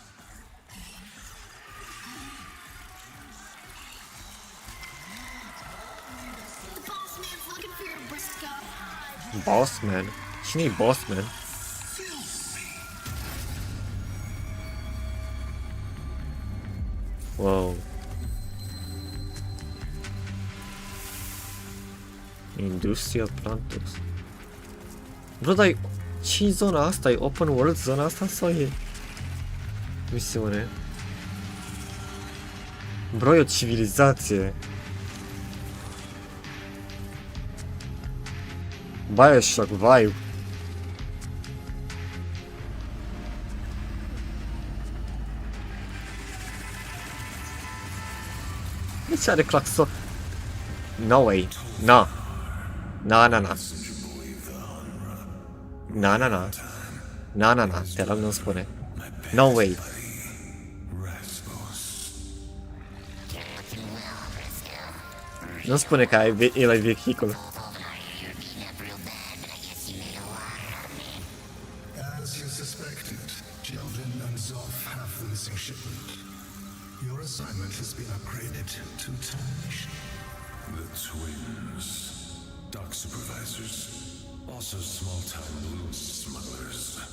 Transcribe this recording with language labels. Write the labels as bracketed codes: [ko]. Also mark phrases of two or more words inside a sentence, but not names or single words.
[en] Boss man. [ro] Cine-i [en] boss man? [ro] Wow. Industrial Plantox. Bro, dar ce zona asta? E [en] open world [ro] zona asta sau e misiune? Bro, e o civilizație. [en] Bioshock vibe. [ro] De ce are claxon? [en] No way. No. Na. [ro] Na. Te rog, nu-mi spune. [en] No way. [ro] Nu spune că el ai vehicul. [en] As you suspected, Jeldrin and Zoff have the missing shipment. Your assignment has been upgraded to termination. The twins, dock supervisors, also small-time loot smugglers.